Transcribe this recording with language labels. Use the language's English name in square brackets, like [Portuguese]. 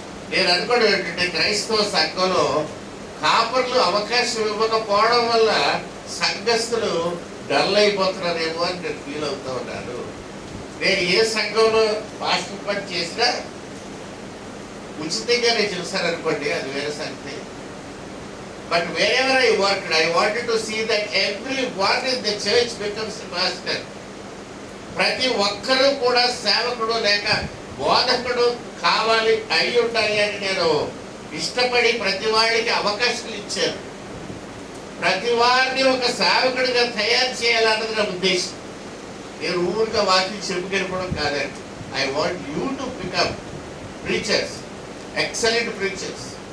[Telugu] నేను అనుకోవడం ఏంటంటే, క్రైస్తవ సంఘంలో కాపర్లు అవకాశం ఇవ్వకపోవడం వల్ల సంఘస్థులు డల్ అయిపోతున్నారేమో అని నేను ఫీల్ అవుతూ ఉన్నాను. నేను ఏ సంఘంలో పాస్టర్ పని చేసినా ఉచితంగా నేను చూసాననుకోండి, అది వేరే సంగతి. [English] But wherever I worked, I wanted to see that everyone in the church becomes a pastor. [Telugu] ప్రతి ఒక్కరూ కూడా సేవకుడు లేక బోధకుడు కావాలి, అయి ఉండాలి అని నేను ఇష్టపడి ప్రతి వాడికి అవకాశాలు ఇచ్చాను. ప్రతి వారిని ఒక సేవకుడిగా తయారు చేయాలన్నది నా ఉద్దేశం. నేను ఊరిగా వాక్యం చెప్పుకెళ్ళిపోవడం కాదండి. [English] I want you to become preachers, excellent preachers.